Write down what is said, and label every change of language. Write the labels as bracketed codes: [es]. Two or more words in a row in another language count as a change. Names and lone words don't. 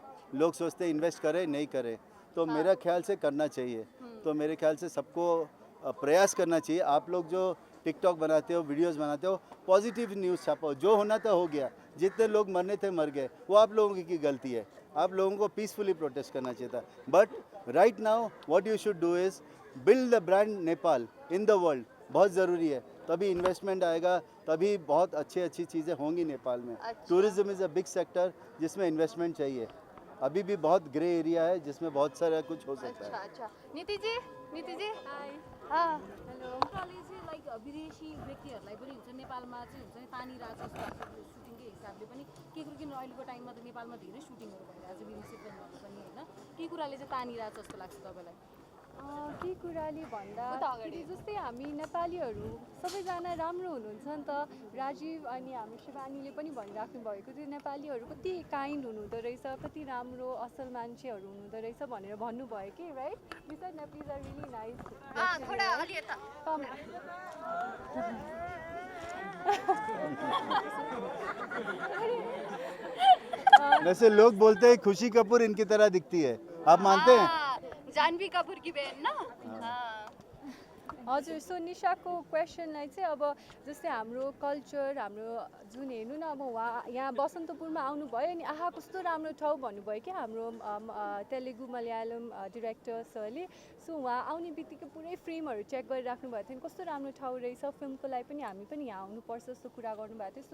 [hi] लोग सोचते हैं इन्वेस्ट करें नहीं करें, तो मेरा ख्याल से करना चाहिए। तो मेरे ख्याल से सबको प्रयास करना चाहिए। आप लोग जो टिकटॉक बनाते हो, वीडियोस बनाते हो, [en] positive news [hi] छापो। जो होना था हो गया, जितने लोग मरने थे मर गए, वो आप लोगों की गलती है। आप लोगों को [en] peacefully protest [hi] करना चाहिए था। [en] But right now what you should do is build the brand Nepal in the world. [hi] बहुत ज़रूरी है, तभी इन्वेस्टमेंट आएगा, तभी बहुत अच्छी चीज़ें होंगी नेपाल में। [en] tourism is a big sector [hi] जिसमें इन्वेस्टमेंट चाहिए। अभी भी बहुत ग्रे एरिया है जिसमें बहुत सारा कुछ हो सकता है। अच्छा। नीति जी हाई हाँ, हेलो। [ne] नेपालले चाहिँ लाइक विदेशी व्यक्तिहरूलाई पनि हुन्छ नेपालमा चाहिँ हुन्छ नि तानिरहेको छ जस्तो लाग्छ सुटिङकै हिसाबले पनि के कुरो किन अहिलेको टाइममा त नेपालमा धेरै सुटिङहरू भइरहेको छ विदेशी फिल्महरू पनि होइन के कुराले चाहिँ तानिरहेको छ जस्तो लाग्छ तपाईँलाई? के कुराले भन्दाखेरि जस्तै हामी नेपालीहरू सबैजना राम्रो हुनुहुन्छ नि त। राजीव अनि हाम्रो शिवानीले पनि भनिराख्नु भएको थियो नेपालीहरू कति काइन्ड हुनुहुँदो रहेछ, कति राम्रो असल मान्छेहरू हुनुहुँदो रहेछ भनेर भन्नुभयो कि राइट? [en] You said Nepalis are really nice. [ne] थोड़ा अलि यता। [hi] वैसे लोग बोलते हैं खुशी कपूर इनकी तरह दिखती है, आप मानते हैं? जानवी कपूर की बहन ना? हाँ। [ne] हजुर। सो निशाको क्वेसनलाई चाहिँ अब जस्तै हाम्रो कल्चर हाम्रो जुन हेर्नु न, अब उहाँ यहाँ बसन्तपुरमा आउनुभयो अनि आहा कस्तो राम्रो ठाउँ भन्नुभयो कि हाम्रो तेलुगु मलयालम डिरेक्टर सरले। सो उहाँ आउने बित्तिकै पुरै फ्रेमहरू चेक गरिराख्नु भएको थियो, कस्तो राम्रो ठाउँ रहेछ, फिल्मको लागि पनि हामी पनि यहाँ आउनुपर्छ जस्तो कुरा गर्नुभएको थियो।